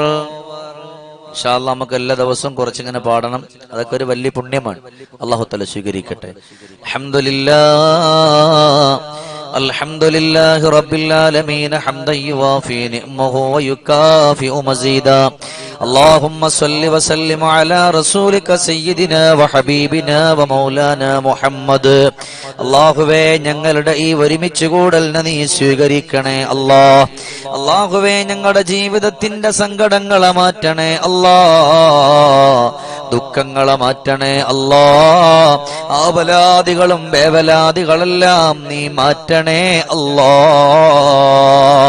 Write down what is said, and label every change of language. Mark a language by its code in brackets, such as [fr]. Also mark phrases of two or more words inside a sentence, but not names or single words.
[ar] إن شاء الله [ml] നമുക്ക് എല്ലാ ദിവസവും കുറച്ചിങ്ങനെ പാടണം. അതൊക്കെ ഒരു വലിയ പുണ്യമാണ്. [ar] الله تعالى [ml] സ്വീകരിക്കട്ടെ. [ar] الحمد لله رب العالمين حمدا يوافي نعمه ويكافئ مزيده. اللهم صل وسلم على رسولك سيدنا وحبيبنا ومولانا മുഹമ്മദ്. [ml] അല്ലാഹുവേ ഞങ്ങളുടെ ഈ ഒരുമിച്ച് കൂടലിനെ നീ സ്വീകരിക്കണേ അല്ലാഹ്. അല്ലാഹുവേ ഞങ്ങളുടെ ജീവിതത്തിന്റെ സങ്കടങ്ങളെ മാറ്റണേ അല്ലാഹ്, ദുഃഖങ്ങളെ മാറ്റണേ അല്ലാഹ്, ആവലാദികളും വേവലാദികളെല്ലാം നീ മാറ്റണേ അല്ലാഹ്.